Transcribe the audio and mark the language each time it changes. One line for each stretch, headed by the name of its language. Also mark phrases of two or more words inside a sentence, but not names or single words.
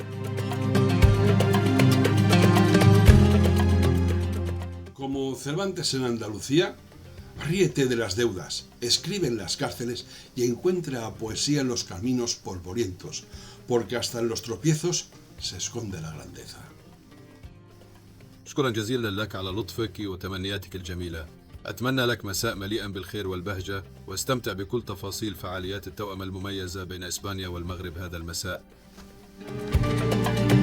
Spanish: Como Cervantes en Andalucía, ríete de las deudas, escribe en las cárceles y encuentra poesía en los caminos polvorientos, porque hasta en los tropiezos se esconde la grandeza.
Arabic: شكرا جزيلا لك على لطفك وتمنياتك الجميلة. أتمنى لك مساء مليئا بالخير والبهجة، واستمتع بكل تفاصيل فعاليات التوأمة المميزة بين إسبانيا والمغرب هذا المساء.